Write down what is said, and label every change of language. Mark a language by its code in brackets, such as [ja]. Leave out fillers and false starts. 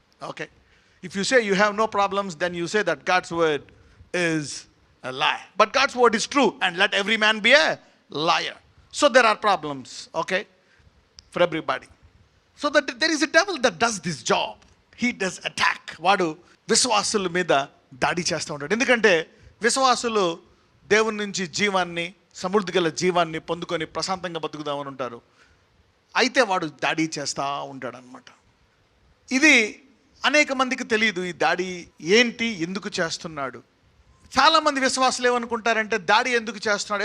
[en] Okay, if you say you have no problems, then you say that God's word is a lie, but God's word is true, and let every man be a liar. So there are problems, okay, for everybody. So that there is a devil that does this job. He does attack. [te] వాడు విశ్వాసుల మీద దాడి చేస్తూ ఉంటాడు. ఎందుకంటే విశ్వాసులు దేవుని నుంచి జీవాన్ని, సమృద్ధి గల జీవాన్ని పొందుకొని ప్రశాంతంగా బతుకుదామని ఉంటారు. అయితే వాడు దాడి చేస్తూ ఉంటాడు అనమాట. ఇది అనేక మందికి తెలియదు. ఈ దాడి ఏంటి, ఎందుకు చేస్తున్నాడు? చాలామంది విశ్వాసులు ఏమనుకుంటారంటే దాడి ఎందుకు చేస్తున్నాడు?